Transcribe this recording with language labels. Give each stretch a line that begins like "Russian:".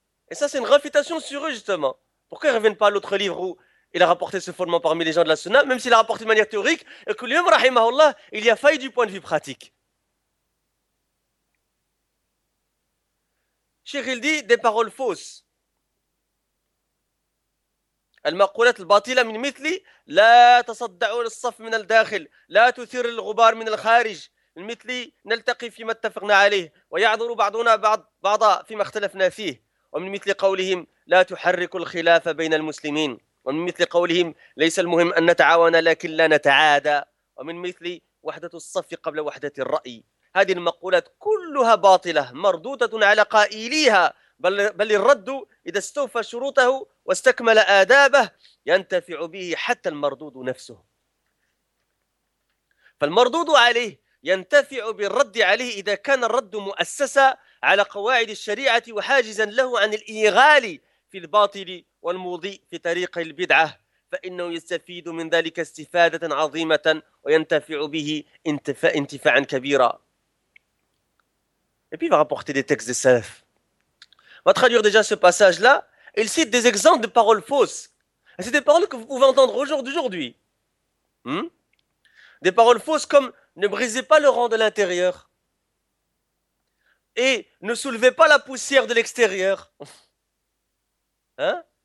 French: Et ça, c'est une réfutation sur eux, justement. Pourquoi ils ne reviennent pas à l'autre livre où il a rapporté ce fondement parmi les gens de la Sunna, même s'il a rapporté de manière théorique, et que lui-même, rahimahullah, il y a failli du point de vue pratique. Cheikh, il dit des paroles fausses.
Arabic: المقولات الباطلة من مثلي لا تصدعوا للصف من الداخل لا تثير الغبار من الخارج المثلي نلتقي فيما اتفقنا عليه، ويعذر بعضنا بعضا فيما اختلفنا فيه، ومن مثل قولهم لا تحرك الخلاف بين المسلمين، ومن مثل قولهم ليس المهم أن نتعاون لكن لا نتعادى، ومن مثل وحدة الصف قبل وحدة الرأي. هذه المقولات كلها باطلة مردودة على قائليها، بل الرد إذا استوفى شروطه واستكمل آدابه ينتفع به حتى المردود نفسه. فالمردود عليه ينتفع بالرد عليه إذا كان الرد مؤسسا على قواعد الشريعة وحاجزا له عن الإيغال في الباطل والمضي في طريق البدعة، فإنه يستفيد من ذلك استفادة عظيمة وينتفع به انتفاعا كبيرا.
French: Et puis il va rapporter des textes des salaf. On va traduire déjà ce passage-là. Il cite des exemples de paroles fausses. Et c'est des paroles que vous pouvez entendre aujourd'hui. Des paroles fausses comme « Ne brisez pas le rang de l'intérieur » et « Ne soulevez pas la poussière de l'extérieur » hein?